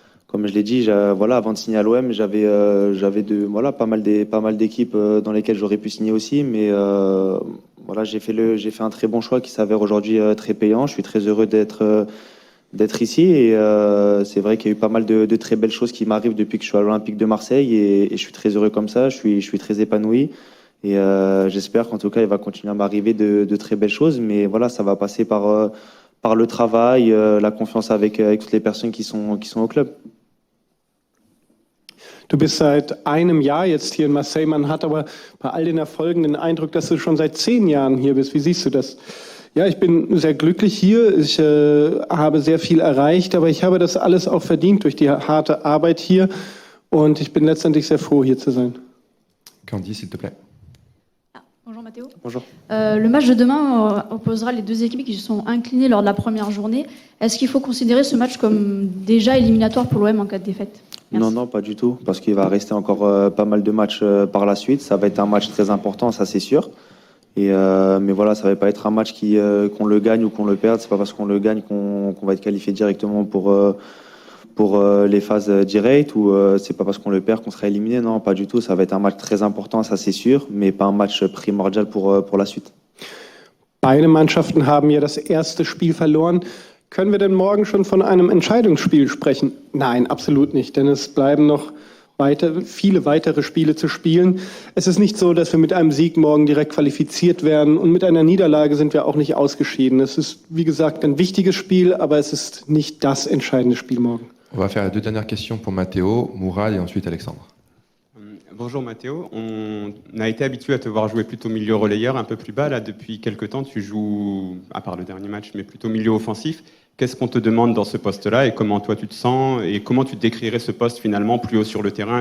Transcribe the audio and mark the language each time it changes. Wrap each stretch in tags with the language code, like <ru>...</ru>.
<fr>Comme je l'ai dit, voilà, avant de signer à l'OM, j'avais pas mal d'équipes dans lesquelles j'aurais pu signer aussi, mais voilà, j'ai fait un très bon choix qui s'avère aujourd'hui très payant. Je suis très heureux d'être ici et c'est vrai qu'il y a eu pas mal de très belles choses qui m'arrivent depuis que je suis à l'Olympique de Marseille et je suis très heureux comme ça. Je suis très épanoui. Et j'espère qu'en tout cas, il va continuer à m'arriver de très belles choses. Mais voilà, ça va passer par le travail, la confiance avec toutes les personnes qui sont au club.</fr> <de>Du bist seit einem Jahr jetzt hier in Marseille. Man hat aber bei all den Erfolgen den Eindruck, dass du schon seit 10 Jahren hier bist. Wie siehst du das? Ja, ich bin sehr glücklich hier. Ich habe sehr viel erreicht, aber ich habe das alles auch verdient durch die harte Arbeit hier. Und ich bin letztendlich sehr froh, hier zu sein.</de> <fr>Candy, s'il te plaît. Bonjour Mathéo. Bonjour. Le match de demain opposera les deux équipes qui se sont inclinées lors de la première journée. Est-ce qu'il faut considérer ce match comme déjà éliminatoire pour l'OM en cas de défaite? Merci. Non, pas du tout, parce qu'il va rester encore pas mal de matchs par la suite. Ça va être un match très important, ça c'est sûr. Mais voilà, ça va pas être un match qu'on le gagne ou qu'on le perde. C'est pas parce qu'on le gagne qu'on va être qualifié directement pour les phases directes ou c'est pas parce qu'on le perd qu'on sera éliminé. Non, pas du tout. Ça va être un match très important, ça c'est sûr, mais pas un match primordial pour la suite.</fr> <de>Beide Mannschaften haben ja das erste Spiel verloren. Können wir denn morgen schon von einem Entscheidungsspiel sprechen? Nein, absolut nicht, denn es bleiben noch viele weitere Spiele zu spielen. Es ist nicht so, dass wir mit einem Sieg morgen direkt qualifiziert werden und mit einer Niederlage sind wir auch nicht ausgeschieden. Es ist, wie gesagt, ein wichtiges Spiel, aber es ist nicht das entscheidende Spiel morgen.</de> <fr>On va faire les deux dernières questions pour Matteo, Mourad et ensuite Alexandre. Bonjour Mathéo, on a été habitué à te voir jouer plutôt milieu relayeur, un peu plus bas. Là, depuis quelques temps, tu joues, à part le dernier match, mais plutôt milieu offensif. Qu'est-ce qu'on te demande dans ce poste-là et comment toi tu te sens et comment tu décrirais ce poste finalement plus haut sur le terrain?</fr>